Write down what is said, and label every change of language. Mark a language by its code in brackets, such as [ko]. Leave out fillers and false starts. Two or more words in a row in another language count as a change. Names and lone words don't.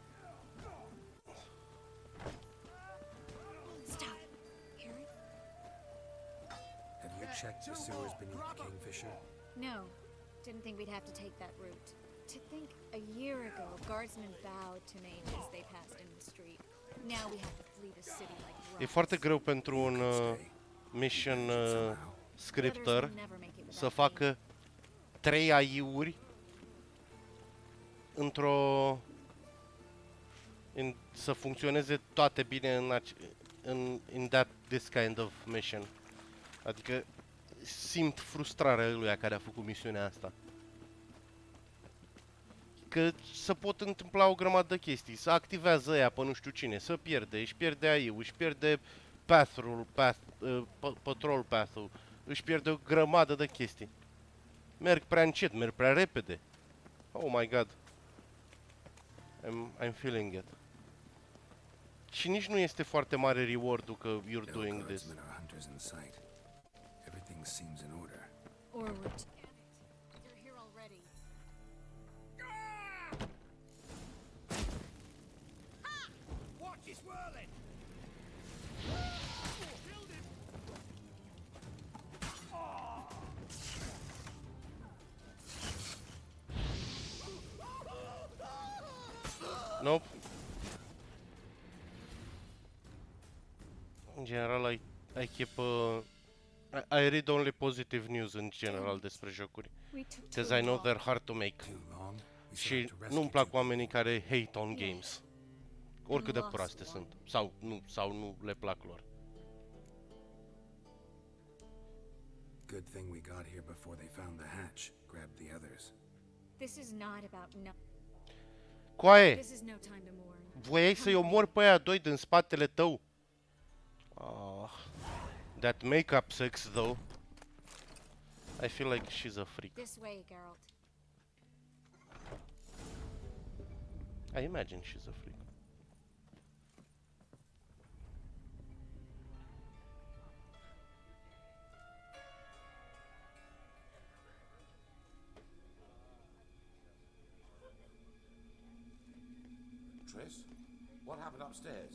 [en] Stop. Harry? Have you checked the sewers beneath the Kingfisher? No. Didn't think we'd have to take that route. To think a year ago, guardsmen bowed to mages as they passed in the street. Now we have to flee the city like rats. [ro] E foarte greu pentru un [en] mission scripter [ro] să facă 3 AI-uri într-o... să funcționeze toate bine [en] in this kind of mission. [ro] Adică simt frustrarea lui care a făcut misiunea asta. Că se pot întâmpla o grămadă de chestii, să activează ea pe nu știu cine, să pierde, își pierde AI-ul, își pierde [en] patrol path-ul, [ro] își pierde o grămadă de chestii. Merg prea încet, merg prea repede. [en] Oh my god. I'm feeling it. [ro] Și nici nu este foarte mare reward-ul că [en] you're doing this. Everything seems in order. Forward. They're here already. Watch his whirling. Nope. In general, I keep I read only positive news in general [ro] despre jocuri. [en] Because I know they're hard to make. [ro] Și nu-mi plac oamenii care [en] hate on games. [ro] Oricât de proaste sunt. Sau nu le plac lor. [en] Good thing we got here before they found the hatch. Grabbed the others. This is not about [ro] Coaie! [en] This is no time to mourn. [ro] Voiai să-i omori pe aia doi din spatele tău. [en] That make-up sex, though. I feel like she's a freak. This way, Geralt. I imagine she's a freak. Triss, what happened upstairs?